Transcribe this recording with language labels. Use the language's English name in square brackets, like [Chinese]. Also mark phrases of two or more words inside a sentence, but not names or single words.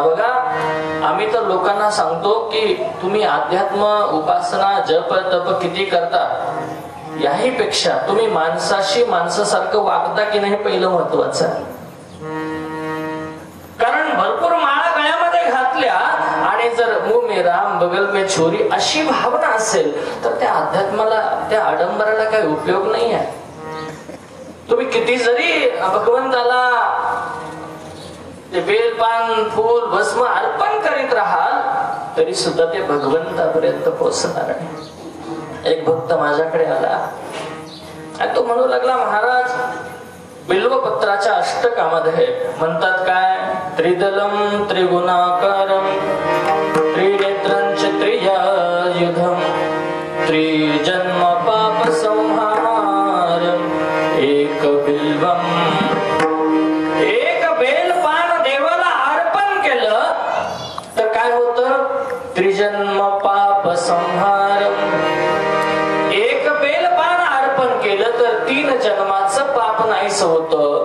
[Marathi] बघा आम्ही तर लोकांना सांगतो की तुम्ही अध्यात्म, उपासना, जप तप किती करता, याही पेक्षा तुम्ही माणसाशी माणसासारखं वागता की नाही पहिलं महत्वाचं आहे. कारण भरपूर माळा गळ्यामध्ये घातल्या आणि जर [Hindi] मुंह में राम बगल में छोरी [Marathi] अशी भावना असेल तर त्या अध्यात्माला, त्या आडंबराला काही उपयोग नाही आहे. तुम्ही किती जरी भगवंताला ते बेलपान, फूल, भस्म अर्पण करीत राहाल तरी सुद्धा ते भगवंतापर्यंत पोहोचणार नाही. एक भक्त माझ्याकडे आला आणि तो म्हणू लागला, महाराज बिल्वपत्राच्या अष्टकामध्ये म्हणतात काय, [Sanskrit] त्रिदलम त्रिगुणाकारम त्रिनेत्रंच त्रियायुधम त्रिजन्म पाप संहारम एक बिल्वम. [Marathi] एक बेलपान देवाला अर्पण केलं तर काय होतं? [Sanskrit] त्रिजन्म पाप संहारम. [Marathi] एक बेलपान अर्पण केलं तर 3 जन्माचं पाप नाहीच होतं.